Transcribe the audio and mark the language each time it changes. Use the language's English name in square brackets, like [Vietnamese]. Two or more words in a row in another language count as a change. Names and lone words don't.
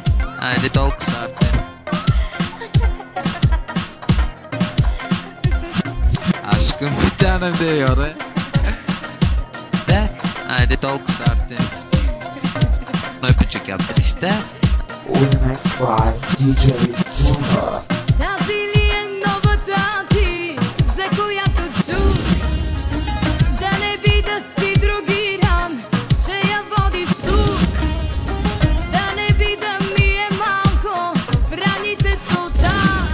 [Turkish] Haydi dolgu saati. Aşkım bir tanem diyor. De haydi dolgu saati. Öpücük yaptık işte. [English] Remix by DJ Juma. [Bulgarian] Тази ли е новата ти, за която чух? Да не би да си другиран, че я водиш тук. Да не би да ми е малко в раните султан.